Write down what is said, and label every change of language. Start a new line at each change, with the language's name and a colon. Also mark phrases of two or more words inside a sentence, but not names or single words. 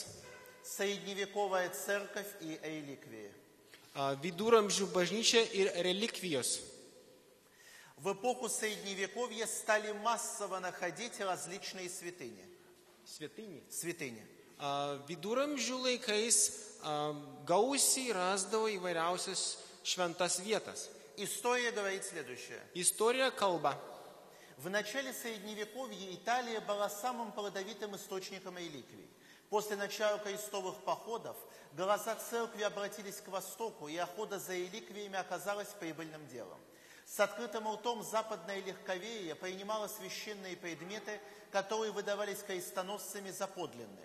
Russian: Средневековая церковь и реликвии.
Lithuanian: Viduramžių bažnyčia ir relikvijos.
Russian: В эпоху Средневековья стали массово находить различные святыни. Святыни.
Lithuanian: Viduramžių laikais gausiai rasdavo įvairiausias šventas vietas.
Russian: История говорит следующее.
Lithuanian: Istorija kalba.
Russian: В начале Средневековья Италия была самым плодовитым источником реликвий. После начала крестовых походов глаза церкви обратились к востоку, и охота за реликвиями оказалась прибыльным делом. С открытым ртом западное легковерие принимало священные предметы, которые выдавались крестоносцами за подлинные.